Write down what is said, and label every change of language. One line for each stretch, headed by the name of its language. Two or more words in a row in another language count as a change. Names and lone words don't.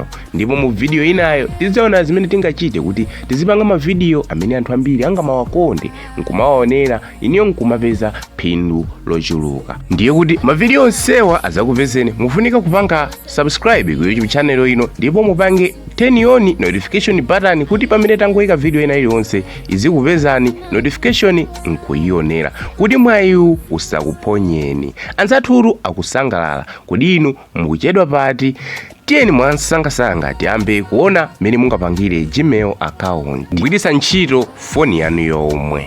Nyanja: Ndipo mu video inayo tizaona zimene tingachite kuti tizipanga ma video amene anthu ambiri angamawakonde nkumawaonera iniyo nkumapeza phindu lochuluka. Ndiye kuti ma video onsewa azakupezeni mufunika kupanga subscribe ku YouTube channel ino ndipo mupange
English: turn on notification button
Nyanja: kuti pamene tangoyika video ina iliyonse izikupezani notification nkuyionera kuti mwayiwu usakuponyeni. Anzathu akusangalala kuti inu mukuchedwa pati. Tiyeni mwansangasanga tiyambe kuona mene mungapangire Gmail account kugwiritsa ntchito foni yanu yomwe.